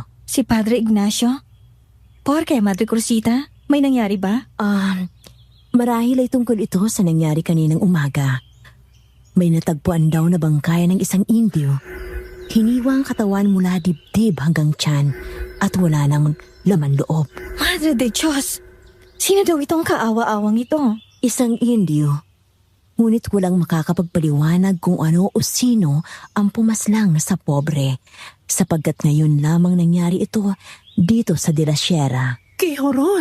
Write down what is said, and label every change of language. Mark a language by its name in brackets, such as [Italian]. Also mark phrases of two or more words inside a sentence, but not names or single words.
[Filipino] Si Padre Ignacio? [Spanish] Por qué, [Filipino] Madre Cursita? May nangyari ba? Marahil ay tungkol ito sa nangyari kaninang umaga. May natagpuan daw na bangkay ng isang Indio. Hiniwa ang katawan mula dibdib hanggang tiyan at wala nang laman loob. [Spanish] Madre de Diyos! [Filipino] Sino daw itong kaawa-awang ito? Isang Indio. Ngunit walang makakapagpaliwanag kung ano o sino ang pumaslang sa pobre, sapagkat ngayon lamang nangyari ito dito sa De La Sierra. Kay horror!